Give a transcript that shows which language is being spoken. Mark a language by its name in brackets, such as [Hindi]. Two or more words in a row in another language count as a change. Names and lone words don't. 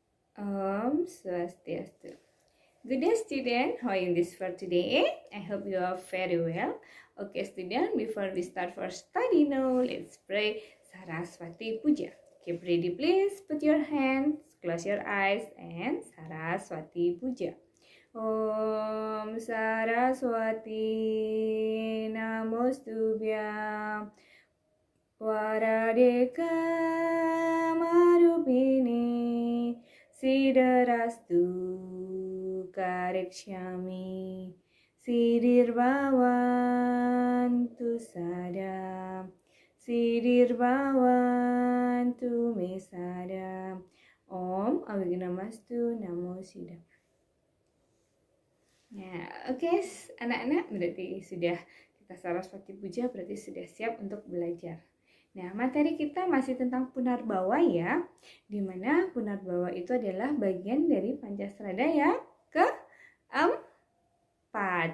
[Balinese] Om Swastiastu. [English] Good day, student. How are you in this for today? I hope you are very well. Okay, student, before we start for study now, let's pray Saraswati Puja. Keep ready, please. Put your hands, close your eyes, and Saraswati Puja. [Sanskrit] ॐ सरस्वती नमोस्तुभ्यं वरदेक मरूपिणी सिद्धरस्तु करिक्षामि सिद्धिर्भवन्तु सदम् सिद्धिर्भवन्तु मे सदम्. ॐ अविघ्नमस्तु नमो सिद्धम्. [Indonesian] Nah, oke, anak-anak, berarti sudah kita Saraswati Puja, berarti sudah siap untuk belajar. Nah, materi kita masih tentang Punarbawa ya, dimana Punarbawa itu adalah bagian dari Pancasrada yang keempat.